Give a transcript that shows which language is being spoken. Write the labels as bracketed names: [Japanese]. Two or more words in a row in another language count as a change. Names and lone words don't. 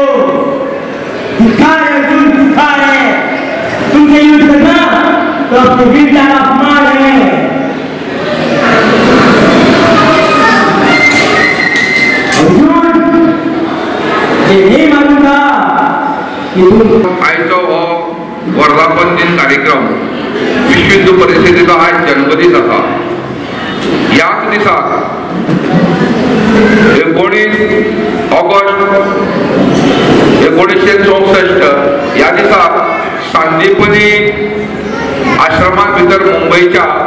[Hindi] धिक्कार है अर्जुन, धिक्कार है। तुमसे युद्ध करना तो अपनी वीरता का अपमान है। नहीं मालूम था कि [Konkani] आयचो हो वर्धापन दिन कार्यक्रम विश्व हिंदू परिषदेचो आज जन्मदीस आसा। याच दिसाक 19 ऑगस्ट 1964 या दिसाक सांदीपनी आश्रमात भितर मुंबईच्या